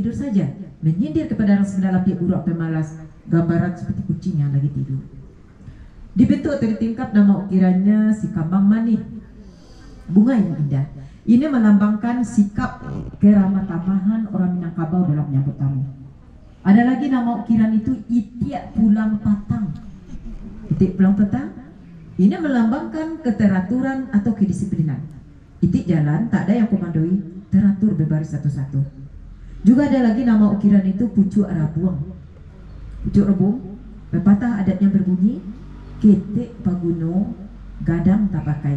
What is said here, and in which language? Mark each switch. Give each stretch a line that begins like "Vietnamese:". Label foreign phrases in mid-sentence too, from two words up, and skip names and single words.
Indonesian: Menyindir kepada orang Semenda
Minangkabau: lapiak buruak
Indonesian: pemalas. gambaran seperti kucing yang lagi tidur. Dibentuk atau ditingkap nama ukirannya si kambang manik, bunga yang indah. Ini melambangkan sikap keramah tamahan orang Minangkabau dalam menyambut tamu. Ada lagi nama ukiran itu itiak pulang patang. Itiak pulang patang ini melambangkan keteraturan atau kedisiplinan. Itik jalan, tak ada yang komandoi, teratur berbaris satu-satu. Juga ada lagi nama ukiran itu pucuk rabuang. Pucuk rebung, pepatah adatnya berbunyi,
Minangkabau: ketek paguno, gadang tak pakai.